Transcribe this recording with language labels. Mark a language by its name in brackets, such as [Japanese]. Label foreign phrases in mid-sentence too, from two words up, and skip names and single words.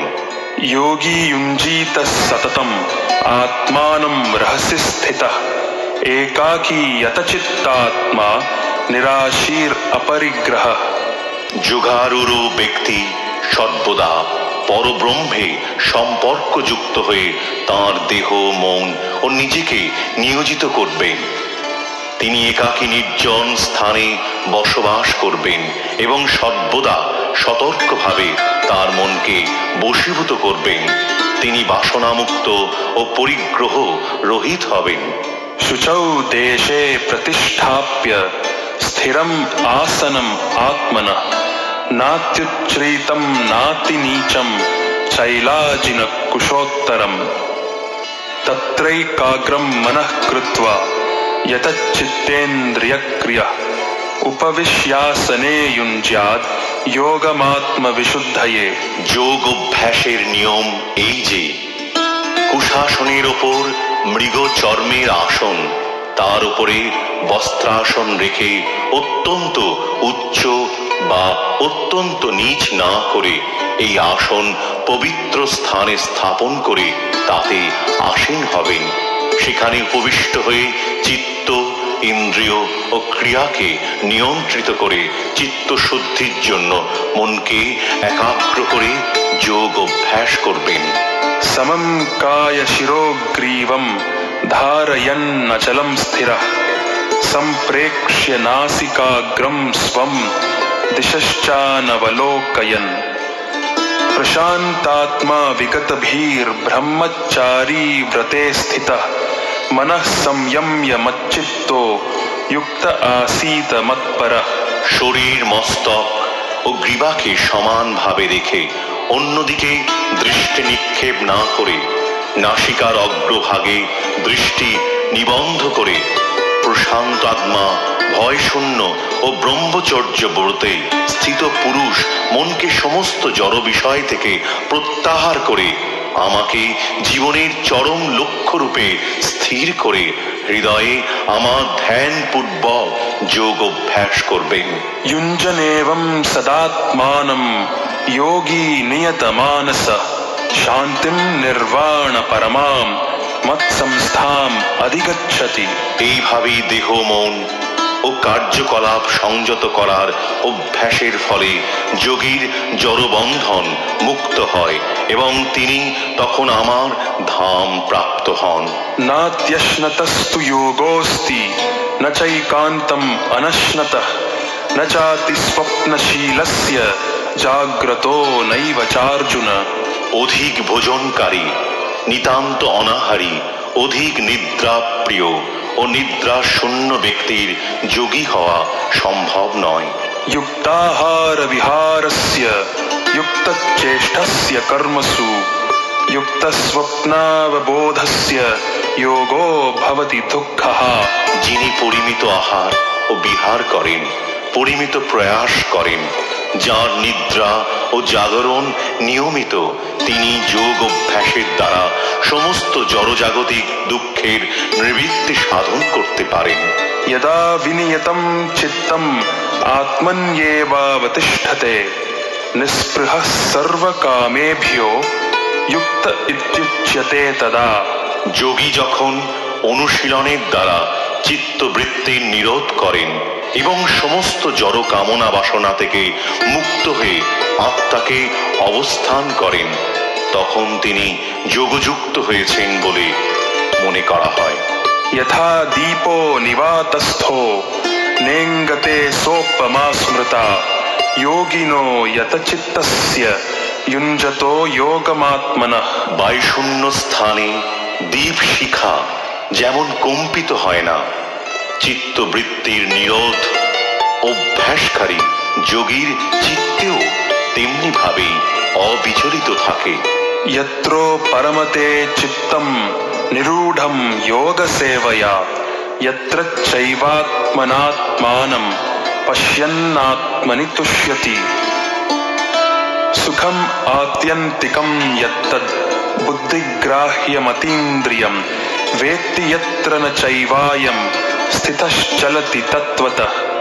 [Sanskrit] योगी युञ्जीत सततम् आत्मानं रहसि स्थितः एकाकी यतचित्तात्मा निराशीर अपरिग्रह। [Bangla] যোগারূঢ় ব্যক্তি সর্বদা পরব্রহ্মে সম্পর্কযুক্ত হয়ে তাঁর দেহ মন ও নিজেকে নিয়োজিত করবেন। তিনি একাকী নির্জন স্থানে বসবাস করবেন এবং সর্বদা সতর্কভাবে তার মনকে বশীভূত করবেন। তিনি বাসনামুক্ত ও পরিগ্রহ রহিত হবেন। [Sanskrit] शुचौ देशे प्रतिष्ठाप्य स्थिरम् आसनम् आत्मनः नात्युच्छ्रितं नातिनीचं चैलाजिन कुशोत्तरम् तत्रैकाग्रं मनः कृत्वा यतच्चित्तेन्द्रियक्रियः उपविश्यासने युञ्ज्यात् योगमात्मविशुद्धये। [Bangla] যোগ অভ্যাসের নিয়ম এই যে কুশাসনের ওপর মৃগ চর্মের আসন, তার উপরে বস্ত্রাসন রেখে অত্যন্ত উচ্চ বা অত্যন্ত নিচ না করে এই আসন পবিত্র স্থানে স্থাপন করে তাতে আসীন হবেন। সেখানে উপবিষ্ট হয়ে চিত্ত, ইন্দ্রিয় ও ক্রিয়াকে নিয়ন্ত্রিত করে চিত্তশুদ্ধির জন্য মনকে একাগ্র করে যোগ অভ্যাস করবেন। [Sanskrit] समं काय शिरोग्रीवं धारयन्नचलं स्थिरः सम्प्रेक्ष्य नासिकाग्रं स्वं दिशश्चानवलोकयन् प्रशान्तात्मा विगतभीर्ब्रह्मचारी व्रते स्थितः मनः संयम्य मच्चित्तो युक्त आसीत मत्परः। [Bangla] শরীর, মস্তক ও গ্রীবাকে সমানভাবে রেখে অন্যদিকে দৃষ্টি নিক্ষেপ না করে নাসিকার অগ্রভাগে দৃষ্টি নিবন্ধ করে প্রশান্ত আত্মা, ভয়শূন্য ও ব্রহ্মচর্য ব্রতে স্থিত পুরুষ মনকে সমস্ত জড় বিষয় থেকে প্রত্যাহার করে আমাকে জীবনের চরম লক্ষ্যরূপে স্থির করে হৃদয়ে আমার ধ্যানপূর্বক যোগ অভ্যাস করবেন। [Sanskrit] युञ्जनेवं सदात्मानं योगी नियतमानसः शान्तिं निर्वाण परमां मत्संस्थाम् अधिगच्छति। [Bangla] এইভাবেই দেহ, মন ও কার্যকলাপ সংযত করার অভ্যাসের ফলে যোগীর জড়বন্ধন মুক্ত হয় এবং তিনি তখন আমার ধাম প্রাপ্ত হন। [Sanskrit] नात्यश्नतस्तु योगोऽस्ति न चैकान्तम् अनश्नतः न चाति स्वप्नशीलस्य जाग्रतो नैव चार्जुन। [Bangla] অধিক ভোজনকারী, নিতান্ত অনাহারী, অধিক নিদ্রাপ্রিয় ও নিদ্রা শূন্য ব্যক্তির যোগী হওয়া সম্ভব নয়। [Sanskrit] युक्ताहार विहारस्य युक्तचेष्टस्य कर्मसु युक्तस्वप्नावबोधस्य योगो भवति दुःखः। [Bangla] যিনি পরিমিত আহার ও বিহার করেন, পরিমিত প্রয়াস করেন, যার নিদ্রা ও জাগরণ নিয়মিত, তিনি যোগ অভ্যাসের দ্বারা সমস্ত জড়জাগতিক দুঃখের নিবৃত্তি সাধন করতে পারেন। [Sanskrit] यदा विनियतं चित्तम् आत्मन्येवावतिष्ठते निःस्पृहः सर्वकामेभ्यो युक्त इत्युच्यते तदा। [Bangla] যোগী যখন অনুশীলনের দ্বারা চিত্তবৃত্তির নিরোধ করেন এবং সমস্ত জড় কামনা বাসনা থেকে মুক্ত হয়ে আত্মাকে অবস্থান করেন, তখন তিনি যোগযুক্ত হয়েছেন বলে মনে করা হয়। [Sanskrit] यथा दीपो निवातस्थो नेङ्गते सोपमा स्मृता योगिनो यतचित्तस्य युञ्जतो योगमात्मनः। [Bangla] বায়ুশূন্য স্থানে দীপ শিখা যেমন কম্পিত হয় না, চিত্তবৃত্তির নিরোধ অভ্যাসকারী যোগীর চিত্তেও তেমনি ভাবেই অবিচলিত থাকে। [Sanskrit] यत्रो परमते चित्तं निरूढं योगसेवया यत्र चैवात्मनात्मानं पश्यन्नात्मनि तुष्यति। सुखम् आत्यन्तिकं यत्तद् बुद्धिग्राह्यमतीन्द्रियं वेत्ति यत्र न चैवायं स्थितश्चलति तत्त्वतः।